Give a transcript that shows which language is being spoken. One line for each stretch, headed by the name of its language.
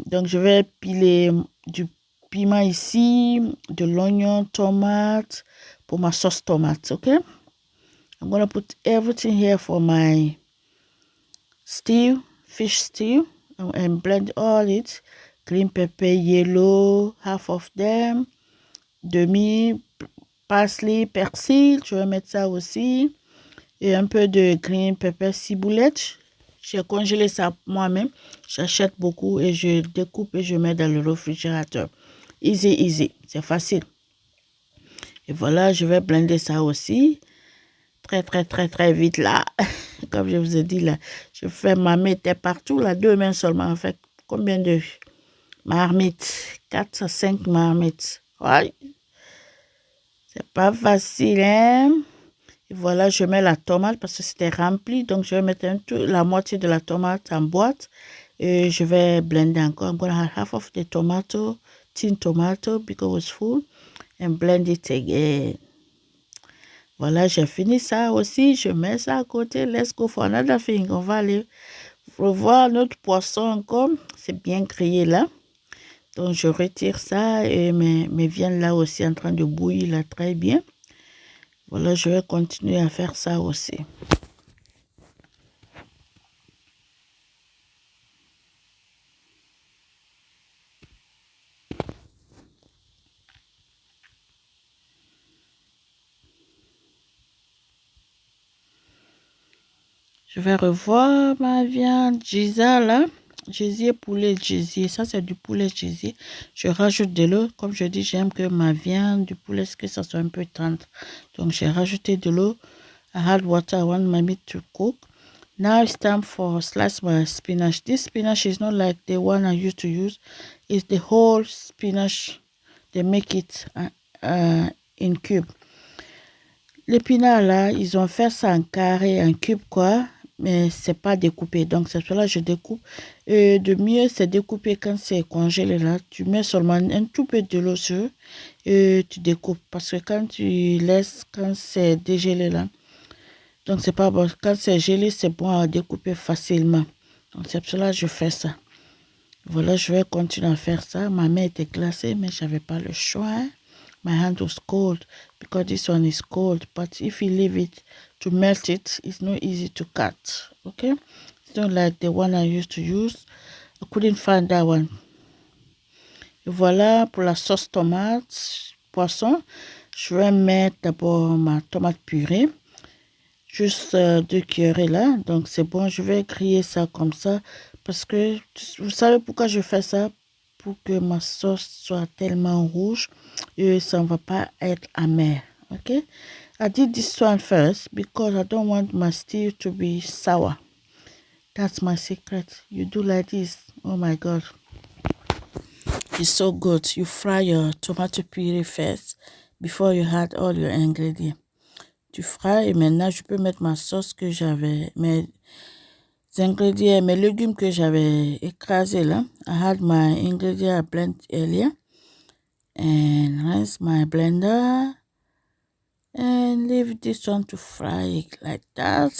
French: Donc, je vais piler du piment ici, de l'oignon, tomate pour ma sauce tomate, ok?
English: I'm going to put everything here for my stew, fish stew, and blend all it. Green pepper, yellow, half of them.
French: Demi parsley, persil, je vais mettre ça aussi. Et un peu de green pepper ciboulette. J'ai congelé ça moi-même. J'achète beaucoup et je découpe et je mets dans le réfrigérateur. Easy. C'est facile. Et voilà, je vais blender ça aussi. Très vite là. Comme je vous ai dit là, je fais ma méthode partout là. 2 mains seulement. En fait, combien de marmites? 4 à 5 marmites. Ouais. C'est pas facile, hein? Et voilà, je mets la tomate parce que c'était rempli. Donc, je vais mettre la moitié de la tomate en boîte. Et je vais blender encore.
English: I'm going to have half of the tomato, tin tomato, because it's full. And blend it again.
French: Voilà, j'ai fini ça aussi. Je mets ça à côté.
English: Let's go for another thing.
French: On va aller revoir notre poisson encore. C'est bien grillé là. Donc, je retire ça et mes viandes là aussi en train de bouillir là très bien. Voilà, je vais continuer à faire ça aussi. Je vais revoir ma viande Giza là. Gésier, poulet, gésier. Ça, c'est du poulet gésier. Je rajoute de l'eau. Comme je dis, j'aime que ma viande du poulet, que ça soit un peu tendre. Donc, j'ai rajouté de l'eau.
English: I had water. I want my meat to cook. Now it's time for slice my spinach. This spinach is not like the one I used to use. It's the whole spinach. They make it in cube.
French: L'épinard là, ils ont fait ça en carré, en cube quoi. Mais c'est pas découpé. Donc, c'est cela que je découpe. De mieux, c'est découpé quand c'est congelé là. Tu mets seulement un tout peu de l'eau sur et tu découpes. Parce que quand tu laisses, quand c'est dégelé là, donc c'est pas bon. Quand c'est gelé, c'est bon à découper facilement. Donc, c'est pour cela que je fais ça. Voilà, je vais continuer à faire ça. Ma main était glacée, mais j'avais pas le choix. Hein.
English: My hand was cold because this one is cold. But if you leave it to melt it, it's not easy to cut. Okay? It's not like the one I used to use. I couldn't find that one.
French: Et voilà pour la sauce tomate, poisson. Je vais mettre d'abord ma tomate purée. Juste 2 cuillerées là. Donc c'est bon, je vais griller ça comme ça. Parce que vous savez pourquoi je fais ça? Pour que ma sauce soit tellement rouge et ça ne va pas être amer.
English: Okay? I did this one first because I don't want my stew to be sour. That's my secret. You do like this. Oh my God. It's so good. You fry your tomato puree first before you add all your ingredients.
French: Tu frais et maintenant je peux mettre ma sauce que j'avais, mes ingrédients, mes légumes que j'avais écrasés là.
English: I had my ingredient I blend earlier and rinse my blender and leave this one to fry it like that.